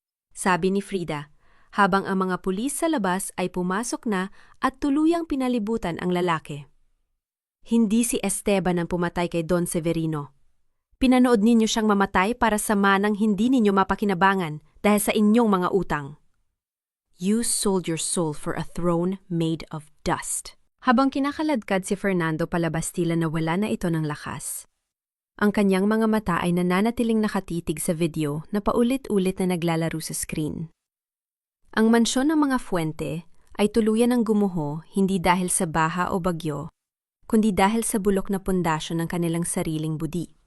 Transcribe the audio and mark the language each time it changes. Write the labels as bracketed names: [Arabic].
[Filipino] Sabi ni Frida, habang ang mga pulis sa labas ay pumasok na at tuluyang pinalibutan ang lalaki. Hindi si Esteban ang pumatay kay Don Severino. Pinanood ninyo siyang mamatay para sa manang hindi ninyo mapakinabangan dahil sa inyong mga utang. [English] You sold your soul for a throne made of dust. [Filipino] Habang kinakaladkad si Fernando palabas, tila na wala na ito ng lakas. Ang kanyang mga mata ay nananatiling nakatitig sa video na paulit-ulit na naglalaro sa screen. Ang mansyon ng mga Fuente ay tuluyan ng gumuho hindi dahil sa baha o bagyo, kundi dahil sa bulok na pundasyon ng kanilang sariling budi.